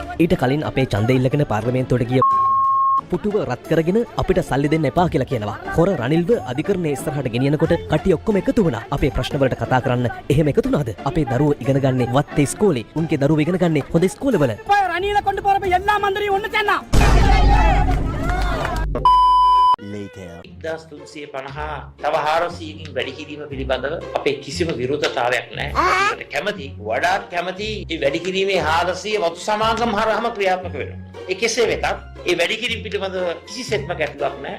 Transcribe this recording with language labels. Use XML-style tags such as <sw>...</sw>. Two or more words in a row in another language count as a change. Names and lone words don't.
<si>ඊට කලින් අපේ ඡන්දය ඉල්ලගෙන පාර්ලිමේන්තුවට ගිය පුටුව රත් කරගෙන අපිට සල්ලි දෙන්න එපා කියලා කියනවා. හොර රනිල්ව අධිකරණයේ ඉස්සරහට ගෙනියනකොට කට්ටිය ඔක්කොම එකතු වුණා. අපේ ප්‍රශ්න වලට කතා කරන්න එහෙම එකතු වුණාද? අපේ දරුවෝ ඉගෙන ගන්නේ වත්තේ ඉස්කෝලේ. උන්ගේ දරුවෝ ඉගෙන ගන්නේ හොඳ ඉස්කෝලවල.</si> <ta>රනිල කොண்டு போறப்ப எல்லா மந்திரியும் ஒண்ணு சேனா.</ta> <si>1350 තව 400කින් වැඩි කිරීම පිළිබඳව අපේ කිසිම විරෝධතාවයක් නැහැ. කැමති වඩාත් කැමති මේ වැඩි කිරීමේ 400 වතු සමාගම් හරහාම ක්‍රියාත්මක වෙනවා. ඒ කෙසේ වෙතත් ඒ වැඩි කිරීම පිළිබඳව කිසිසේත්ම ගැටලුවක් නැහැ.</si>